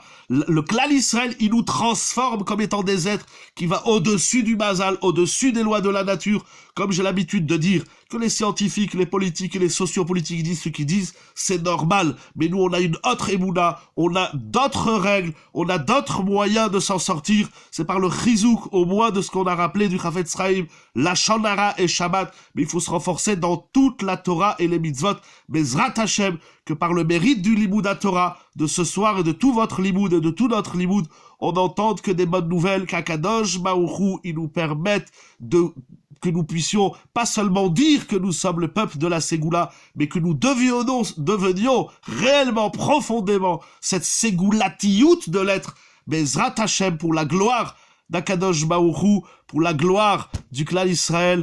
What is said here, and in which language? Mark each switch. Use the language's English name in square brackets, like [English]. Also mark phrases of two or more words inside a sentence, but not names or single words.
[French] Le clan Israël, il nous transforme comme étant des êtres qui va au-dessus du Mazal, au-dessus des lois de la nature, comme j'ai l'habitude de dire que les scientifiques, les politiques et les sociopolitiques disent ce qu'ils disent, c'est normal. Mais nous, on a une autre émouna, on a d'autres règles, on a d'autres moyens de s'en sortir. C'est par le chizouk, au moins de ce qu'on a rappelé du Chafetz Chaim, la Shonara et Shabbat. Mais il faut se renforcer dans toute la Torah et les mitzvot. [Hebrew] בעזרת השם, [French] que par le mérite du [Hebrew] לימוד התורה, [French] de ce soir et de tout votre Limoud et de tout notre Limoud, on n'entende que des bonnes nouvelles, qu' [Hebrew] הקדוש ברוך הוא, [French] il nous permette que nous puissions pas seulement dire que nous sommes le peuple de la Ségoula, mais que nous devenions réellement, profondément, cette Ségoulatiout de l'être, [Hebrew] בעזרת השם, [French] pour la gloire [Hebrew] הקדוש ברוך הוא, [French] pour la gloire du clan Israël.